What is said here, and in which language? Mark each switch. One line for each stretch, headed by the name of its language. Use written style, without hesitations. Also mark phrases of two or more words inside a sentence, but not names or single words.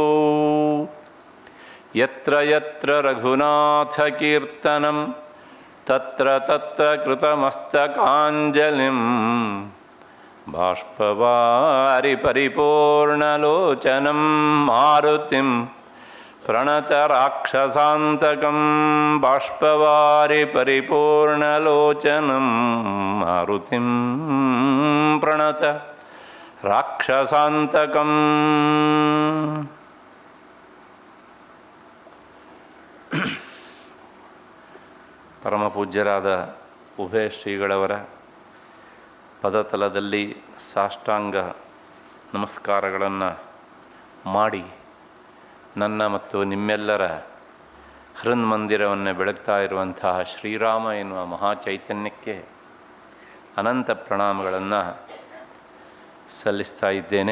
Sanskrit: यत्र यत्र रघुनाथकीर्तनं तत्र तत्र कृतमस्तकाञ्जलिं बाष्पवारि परिपूर्णलोचनं मारुतिं प्रणतराक्षसान्तकं। बाष्पवारि परिपूर्णलोचनं मारुतिं प्रणत राक्षसान्तकम्।
Kannada: ಪರಮ ಪೂಜ್ಯರಾದ ಉಭಯ ಶ್ರೀಗಳವರ ಪದತಲದಲ್ಲಿ ಸಾಷ್ಟಾಂಗ ನಮಸ್ಕಾರಗಳನ್ನು ಮಾಡಿ ನನ್ನ ಮತ್ತು ನಿಮ್ಮೆಲ್ಲರ ಹೃನ್ಮಂದಿರವನ್ನು ಬೆಳಗ್ತಾ ಇರುವಂತಹ ಶ್ರೀರಾಮ ಎನ್ನುವ ಮಹಾಚೈತನ್ಯಕ್ಕೆ ಅನಂತ ಪ್ರಣಾಮಗಳನ್ನು ಸಲ್ಲಿಸ್ತಾ ಇದ್ದೇನೆ.